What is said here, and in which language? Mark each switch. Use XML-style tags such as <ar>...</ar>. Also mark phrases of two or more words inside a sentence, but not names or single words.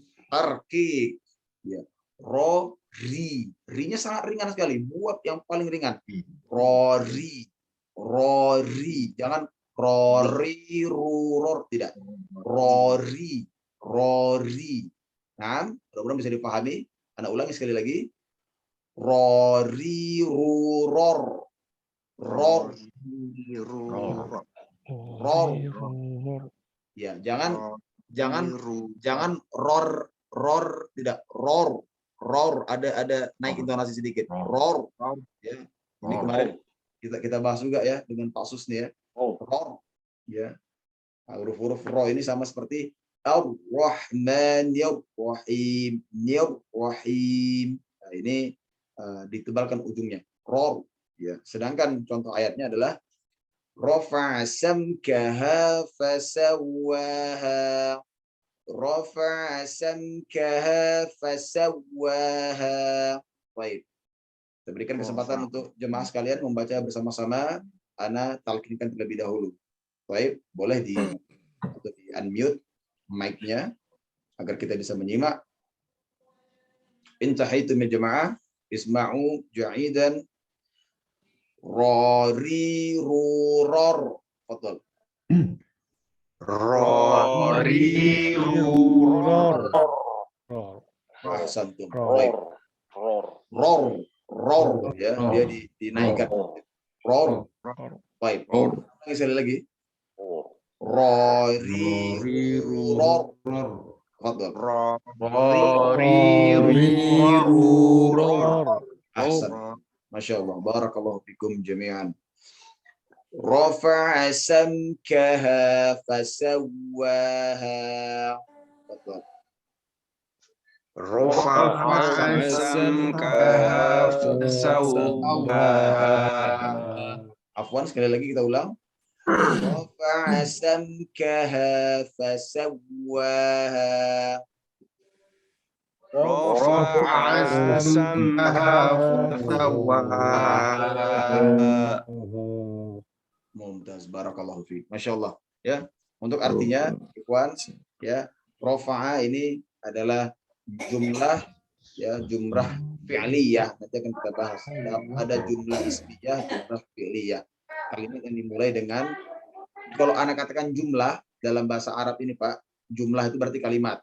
<id>Ya. Ro, ri. Ri-nya sangat ringan sekali. Buat yang paling ringan. Rori. Jangan rori, ruror. Tidak. Rori. Nah, mudah-mudahan bisa dipahami. Anda ulangi sekali lagi. Rori, ruror. Ror. Ya, jangan ror, tidak ror. Ada naik intonasi sedikit. Ror. Ya. Ini kemarin kita bahas juga ya dengan Pak Sus nih ya. Ror. Ya. Nah, huruf-huruf ro ini sama seperti Ar-Rahman, Rahim. Nah, ini ditebalkan ujungnya. Ror. Ya. Sedangkan contoh ayatnya adalah</id> <ar>رفع سمكها فسواها. رفع سمكها فسواها.</ar> <id>Baik. Kita berikan kesempatan untuk jemaah sekalian membaca bersama-sama. Ana talqinkan terlebih dahulu. Baik, boleh di unmute mic-nya agar kita bisa menyimak.</id> <ar>انتهيت من الجماعة اسمعوا جيدا rori ruror. Fadhal. Rori ruror.</ar> <id>Ahsantum. Baik. Ror ya, dia dinaikkan. Ror. Baik. Sekali lagi. Rori ruror. Fadhal. Rori ruror.</id> <ar>أحسن. ما شاء الله. بارك الله فيكم جميعا. رفع سمكها فسواها. رفع سمكها فسواها.</ar> <id>Afwan, sekali lagi kita ulang.</id> <ar>رفع سمكها فسواها. رفع سمكها فسواها. ممتاز، بارك الله فيك. ما شاء الله.</ar> <id>Ya, untuk artinya, ikhwan, ya, rafa'a ini adalah jumlah, ya,</id> <ar>جملة فعلية.</ar> <id>Nanti akan kita bahas. Ada</id> <ar>جملة اسمية، جملة فعلية.</ar> <id>Kalimat yang dimulai dengan, kalau anak katakan jumlah dalam bahasa Arab ini, Pak, jumlah itu berarti kalimat.</id>